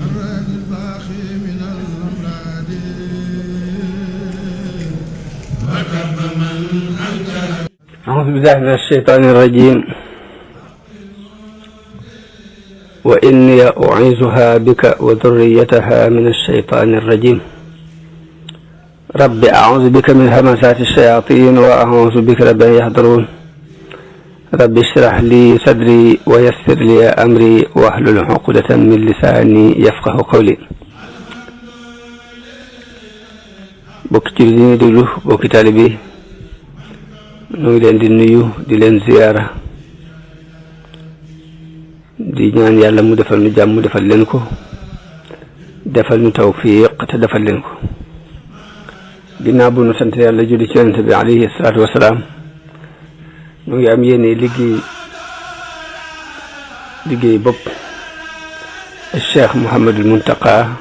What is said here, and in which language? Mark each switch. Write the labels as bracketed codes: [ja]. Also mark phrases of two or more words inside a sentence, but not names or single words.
[ar] أعوذ بالله من الشيطان الرجيم وإني أعيذها بك وذريتها من الشيطان الرجيم رب أعوذ بك من همزات الشياطين وأعوذ بك رب أن يحضرون رب اشرح لي صدري ويسر لي أمري واحلل عقدة من لساني يفقه قولي [wo] bokki ci li ñuy déglu bokki taalibe bi ñu ngi leen di nuyu di leen ziyaara di ñaan yàlla mu defal ñu jàmm defal leen ko defal ñu tawfiq te defal leen ko ginnaaw bu nu sant yàlla julli ci yonent bi [ar] عليه الصلاة والسلام [wo] ñu ngi am yéene liggéey bopp Cheikh Mouhamadul Muntaqa